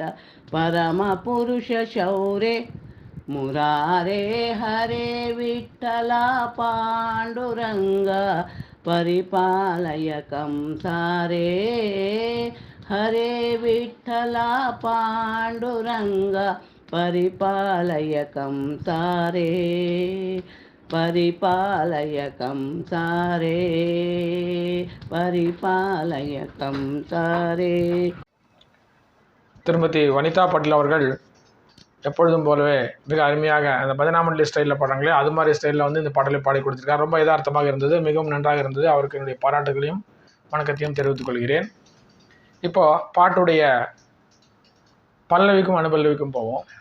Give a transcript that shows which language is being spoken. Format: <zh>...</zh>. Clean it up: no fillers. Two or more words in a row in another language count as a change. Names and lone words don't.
<sa>ಪರಮ ಪುರುಷ ಶೌರ್ಯ ಮುರಾರೇ, ಹರೇ ವಿಠಲ ಪಾಂಡುರಂಗ ಪರಿಪಾಲಯ ಕಂಸಾರೇ, ಹರೇ ವಿಠಲ ಪಾಂಡುರಂಗ ಪರಿಪಾಲಯ ಕಂಸಾರೇ, ಪರಿಪಾಲಯ ಕಂಸಾರೇ, ಪರಿಪಾಲಯ ಕಂಸಾರೇ.</sa> <ta>திருமதி வனிதா பட்டேல் அவர்கள் எப்பொழுதும் போலவே மிக அருமையாக அந்த பஜனாமண்டலி ஸ்டைலில் பாடுறாங்களே அது மாதிரி ஸ்டைலில் வந்து இந்த பாடலை பாடி கொடுத்துருக்கார். ரொம்ப யதார்த்தமாக இருந்தது, மிகவும் நன்றாக இருந்தது. அவருக்கு என்னுடைய பாராட்டுகளையும் வணக்கத்தையும் தெரிவித்துக் கொள்கிறேன். இப்போது பாட்டுடைய பல்லவிக்கும் அனுபல்லவிக்கும் போவோம்.</ta>